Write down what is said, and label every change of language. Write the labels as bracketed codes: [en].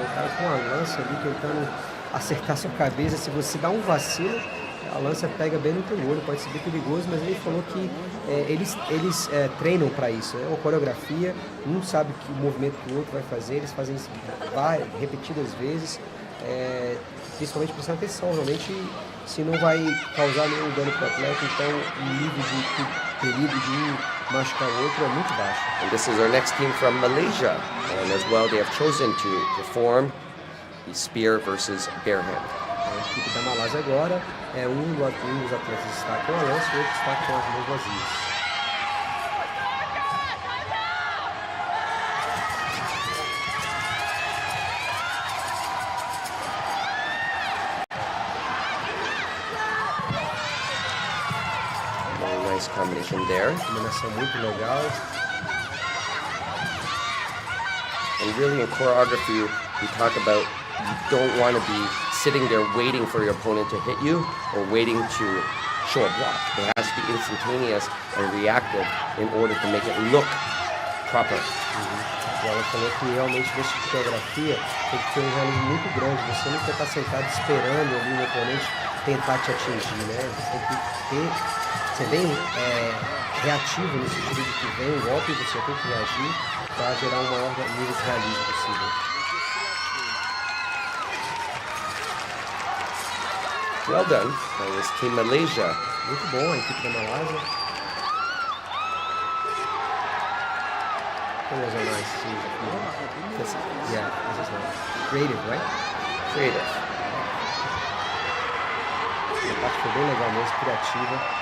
[pt] O cara com a lança ali tentando acertar sua cabeça, se você dá um vacilo, a lança pega bem no teu olho, pode ser bem perigoso, mas ele falou que eles treinam para isso, é uma coreografia, um sabe que o movimento que o outro vai fazer, eles fazem isso repetidas vezes, principalmente prestando atenção, realmente se não vai causar nenhum dano para o atleta, então o nível de perigo de um machucar o outro é muito baixo. [en] And this is our next team from Malaysia, and as well they have chosen to perform the spear versus bare hand. [pt] A equipe da Malásia agora um dos atletas está com a lança e o outro está com as mãos vazias. [en] Nice combination there. [pt] Combinação muito legal. [en] And really in choreography, we talk about you don't want to be sitting there waiting for your opponent to hit you or waiting to show a block. It has to be instantaneous and reactive in order to make it look proper. [pt] E ela falou que realmente nessa coreografia tem que ter um realismo muito grande. Você não quer estar sentado esperando ali o oponente tentar te atingir, né? Você tem que ser bem reativo no sentido de que vem um golpe e você tem que reagir para gerar o maior nível de realismo possível. [en] Well done. That was Team Malaysia [pt] Muito bom a equipe da Malásia. [en] That was a nice scene. This is nice. Creative, right? Creative. [pt] A parte foi bem legal mesmo, criativa.